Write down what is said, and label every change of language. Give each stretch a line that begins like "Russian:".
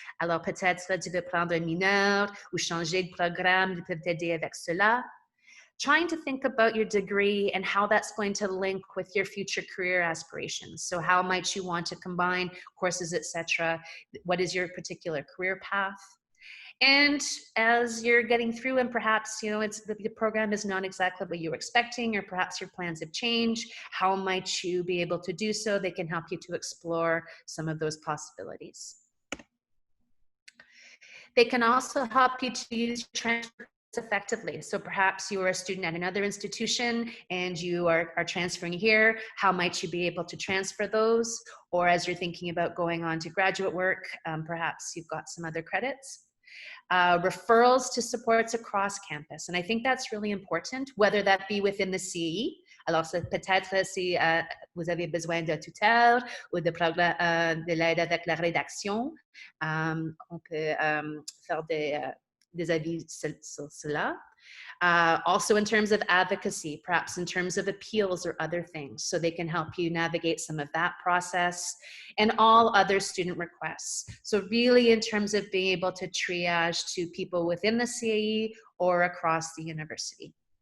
French: Alors peut-être tu veux prendre un mineur ou changer de programme, ils peuvent t'aider avec cela.
English: Trying to think about your degree and how that's going to link with your future career aspirations. So how might you want to combine courses, etc.? What is your particular career path? And as you're getting through and perhaps, the program is not exactly what you were expecting, or perhaps your plans have changed, how might you be able to do so? They can help you to explore some of those possibilities. They can also help you to use transfer effectively. So perhaps you are a student at another institution and you are transferring here. How might you be able to transfer those? Or as you're thinking about going on to graduate work, perhaps you've got some other credits. Referrals to supports across campus. And I think that's really important, whether that be within the CE.
French: Alors, peut-être si vous avez besoin de tuteur ou de l'aide avec la rédaction, on peut faire des avis sur cela.
English: Also in terms of advocacy, perhaps in terms of appeals or other things, so they can help you navigate some of that process, and all other student requests. So really in terms of being able to triage to people within the CAE or across the university.